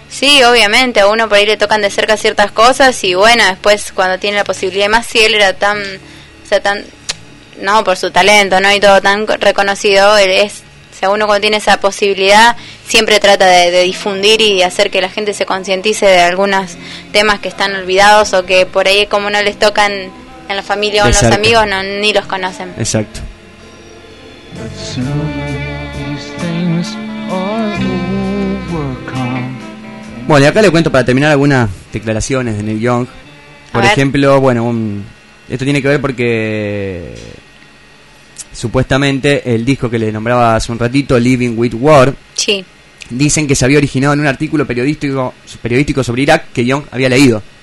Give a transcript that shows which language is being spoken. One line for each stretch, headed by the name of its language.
Spanish: Sí, obviamente, a uno por ahí le tocan de cerca ciertas cosas y bueno, después cuando tiene la posibilidad, más si él era tan, o sea, tan, no, por su talento, ¿no? Y todo tan reconocido, él es, o sea, uno cuando tiene esa posibilidad siempre trata de difundir y hacer que la gente se concientice de algunos temas que están olvidados o que por ahí como no les tocan en la familia o en los amigos, no, ni los conocen. Exacto.
English: But soon these things are overcome.
Spanish: Bueno, y acá le cuento para terminar algunas declaraciones de Neil Young. Por ejemplo, bueno, esto tiene que ver porque supuestamente el disco que le nombraba hace un ratito, Living with War, sí, dicen que se había originado en un artículo periodístico sobre Irak que Young había leído.